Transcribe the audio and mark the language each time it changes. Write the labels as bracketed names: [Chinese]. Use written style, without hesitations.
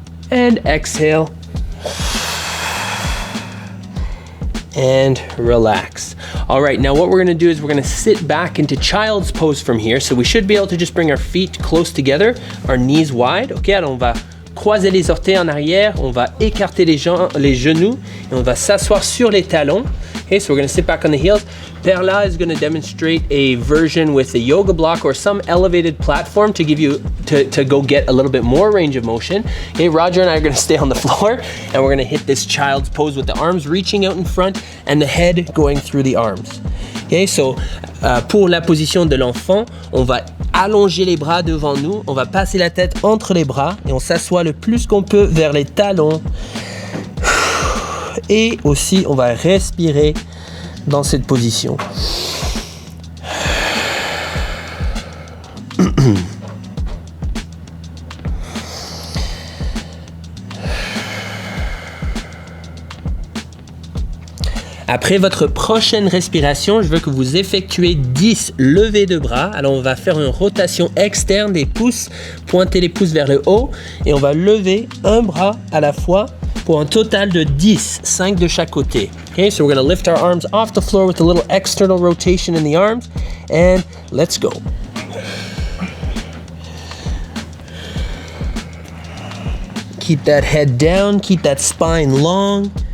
[English] And exhale. And relax. All right, now what we're gonna do is we're gonna sit back into child's pose from here. So we should be able to just bring our feet close together, our knees wide. [French] Ok, alors on va croiser les orteils en arrière, on va écarter les genoux, et on va s'asseoir sur les talons. [English] Okay, so we're gonna sit back on the heels. Perla is gonna demonstrate a version with a yoga block or some elevated platform to give you, to go get a little bit more range of motion. Okay, Roger and I are gonna stay on the floor and we're gonna hit this child's pose with the arms reaching out in front and the head going through the arms. [French] Okay, so pour la position de l'enfant, on va allonger les bras devant nous, on va passer la tête entre les bras et on s'assoit le plus qu'on peut vers les talons. Et aussi, on va respirer dans cette position. Après votre prochaine respiration, je veux que vous effectuez 10 levées de bras. Alors on va faire une rotation externe des pouces, pointer les pouces vers le haut et on va lever un bras à la fois pour un total de 10, 5 de chaque côté. [English] Okay, so we're going to lift our arms off the floor with a little external rotation in the arms and let's go. Keep that head down, keep that spine long.